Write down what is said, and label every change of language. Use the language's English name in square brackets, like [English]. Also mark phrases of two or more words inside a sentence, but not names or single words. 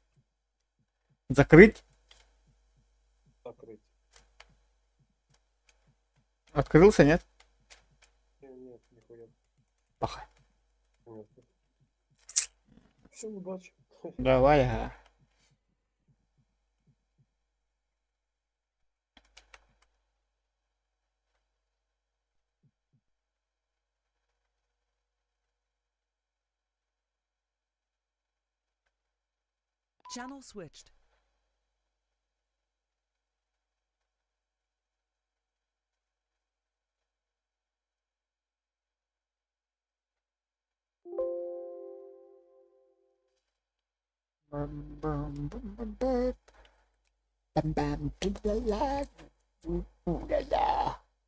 [Russian] Закрыть? Закрыть. Открылся, нет? Нет, нихуя. Паха. Нет. Все, удачи. Давай, ага. [English] Channel switched. Бам-бам-бам-бам-бам. Бам-бам, пи-ля-ля. У-ля-ля.